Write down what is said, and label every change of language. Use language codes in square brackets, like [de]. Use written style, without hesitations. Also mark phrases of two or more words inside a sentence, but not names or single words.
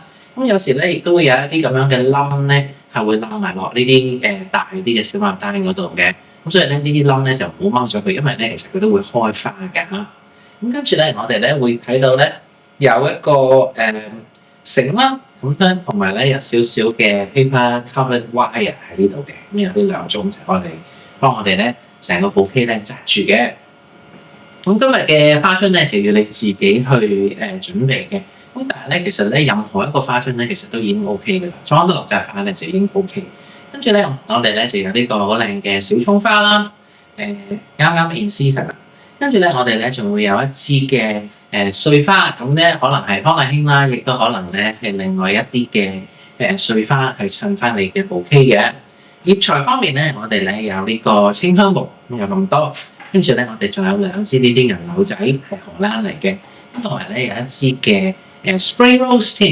[yue] 咁有時咧亦都會有一啲咁樣嘅冧咧，係會冧埋落呢啲大啲嘅小牡丹嗰度嘅。咁所以咧呢啲冧咧就唔好掹咗佢，因為咧其實佢都會開花嘅。咁跟住咧我哋咧會睇到咧有一個繩啦，咁咧同埋咧有少少嘅 [en] paper covered wire [yue] 喺呢度嘅。咁有呢兩種就幫我哋咧成個bouquet咧紮住嘅。咁今日嘅花樽咧就要你自己去準備嘅。咁但係咧其實咧任何一個花樽咧其實都已經 OK 嘅啦，裝得落紮花咧就已經 OK。跟住咧，我哋咧就有呢個好靚嘅小葱花啦，啱啱 [en] in season [yue] 啦。跟住咧，我哋咧仲會有一支嘅碎花，咁咧可能係康乃馨啦，亦都可能咧係另外一啲嘅碎花去襯翻你嘅bouquet嘅。葉材方面咧，我哋咧有呢個清香木，有咁多。跟住咧，我哋仲有2支呢啲銀柳仔係荷蘭嚟嘅，同埋咧有一支嘅 [en] spray rose [yue] 添。